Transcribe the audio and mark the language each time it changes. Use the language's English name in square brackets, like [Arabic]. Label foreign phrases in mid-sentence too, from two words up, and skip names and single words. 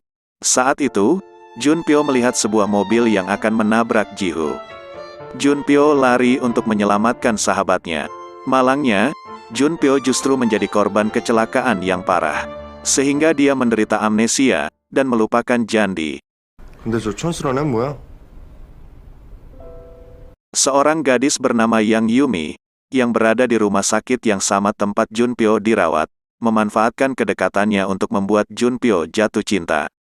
[Indonesian] Saat itu, Junpyo melihat sebuah mobil yang akan menabrak Jihu. Junpyo lari untuk menyelamatkan sahabatnya. Malangnya, Junpyo justru menjadi korban kecelakaan yang parah, sehingga dia menderita amnesia dan melupakan Jandi. [Korean] 근데 저 촌스러운 애 뭐야? [Indonesian] Seorang gadis bernama Yang Yumi, yang berada di rumah sakit yang sama tempat Junpyo dirawat, memanfaatkan kedekatannya untuk membuat Junpyo jatuh cinta.